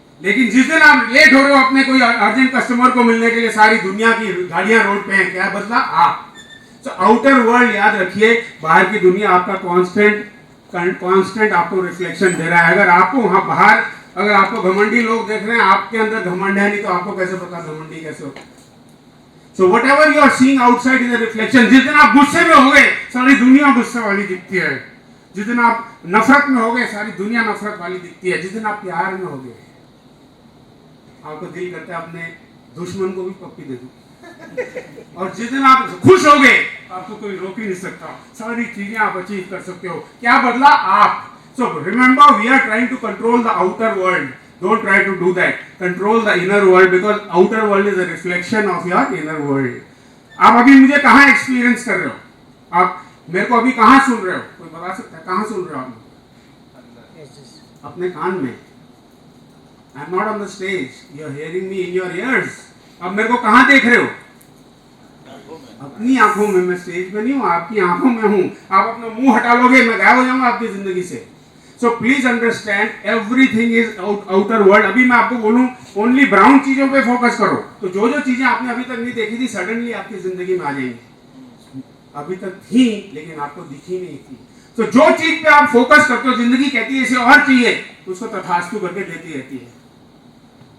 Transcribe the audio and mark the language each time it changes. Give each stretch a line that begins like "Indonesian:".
Hindi: लेकिन जिस दिन आप लेट हो रहे हो अपने कोई अर्जेंट कस्टमर को मिलने के लिए, सारी दुनिया की गाड़ियां रोड पे हैं। क्या बदला? आप। तो आउटर वर्ल्ड याद रखिए, बाहर की दुनिया आपका कांस्टेंट आपको रिफ्लेक्शन दे रहा है। अगर आपको वहां बाहर, अगर आपको घमंडी लोग देख रहे हैं, आपके अंदर घमंड है नहीं, तो आपको कैसे पता घमंडी कैसे होता है?
English: So whatever you are seeing outside is a reflection.
Hindi: जिस दिन आप गुस्से में होगे सारी दुनिया गुस्से वाली दिखती है, जिस दिन आप नफरत में होगे सारी दुनिया नफरत वाली दिखती है, जिस दिन आप प्यार में होगे आपको दिल करता है अपने दुश्मन को भी पप्पी दे दूं, और जिस दिन आप खुश होगे आपको कोई रोक ही नहीं सकता, सारी चीजें आप अचीव कर सकते हो। क्या बदला? आप।
English: So remember, we are trying to control the outer world. Don't try to do that. Control the inner world because outer world is a reflection of your inner world.
Hindi: आप अभी मुझे कहाँ एक्सपीरियंस कर रहे हो? आप मेरे को अभी कहाँ सुन रहे हो? कोई बता सकता है कहाँ सुन रहे हो आप? अपने कान में।
English: I am not on the stage. You are hearing me in your ears.
Hindi: अब मेरे को कहाँ देख रहे हो? अपनी आंखों में। मैं स्टेज पे नहीं हूँ, आपकी आंखों में हूँ। आप अपना मुंह हटा लोगे मैं गायब हो जाऊंगा आपकी जिंदगी से।
English: So please understand, everything is outer world.
Hindi: अभी मैं आपको बोलूं ओनली ब्राउन चीजों पे फोकस करो, तो जो जो चीजें आपने अभी तक नहीं देखी थी सडनली आपकी जिंदगी में आ जाएंगी। अभी तक थी लेकिन आपको दिखी नहीं थी। तो जो चीज पे आप फोकस करते हो जिंदगी कहती है इसे और चाहिए, उसको तथास्तु करके देती रहती है।